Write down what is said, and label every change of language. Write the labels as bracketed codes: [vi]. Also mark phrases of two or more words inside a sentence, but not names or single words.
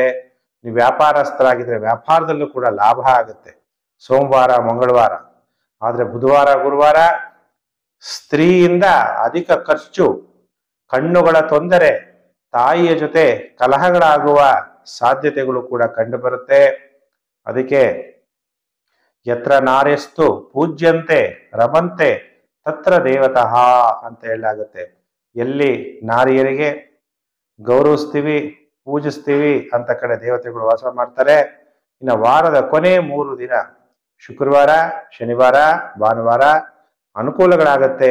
[kn] ನೀವು ವ್ಯಾಪಾರಸ್ಥರಾಗಿದ್ರೆ ವ್ಯಾಪಾರದಲ್ಲೂ ಕೂಡ ಲಾಭ ಆಗುತ್ತೆ ಸೋಮವಾರ ಮಂಗಳವಾರ. ಆದ್ರೆ ಬುಧವಾರ ಗುರುವಾರ ಸ್ತ್ರೀಯಿಂದ ಅಧಿಕ ಖರ್ಚು, ಕಣ್ಣುಗಳ ತೊಂದರೆ, ತಾಯಿಯ ಜೊತೆ ಕಲಹಗಳಾಗುವ ಸಾಧ್ಯತೆಗಳು ಕೂಡ ಕಂಡು ಬರುತ್ತೆ. ಅದಕ್ಕೆ [sa] ಯತ್ರ ನಾರ್ಯಸ್ತು ಪೂಜ್ಯಂತೆ ರಮಂತೆ ತತ್ರ ದೇವತಃ [kn] ಅಂತ ಹೇಳಲಾಗುತ್ತೆ. ಎಲ್ಲಿ ನಾರಿಯರಿಗೆ ಗೌರವಿಸ್ತೀವಿ, ಪೂಜಿಸ್ತೀವಿ ಅಂತ ಕಡೆ ದೇವತೆಗಳು ವಾಸ ಮಾಡ್ತಾರೆ. ಇನ್ನು ವಾರದ ಕೊನೆ 3 ದಿನ ಶುಕ್ರವಾರ, ಶನಿವಾರ, ಭಾನುವಾರ ಅನುಕೂಲಗಳಾಗತ್ತೆ.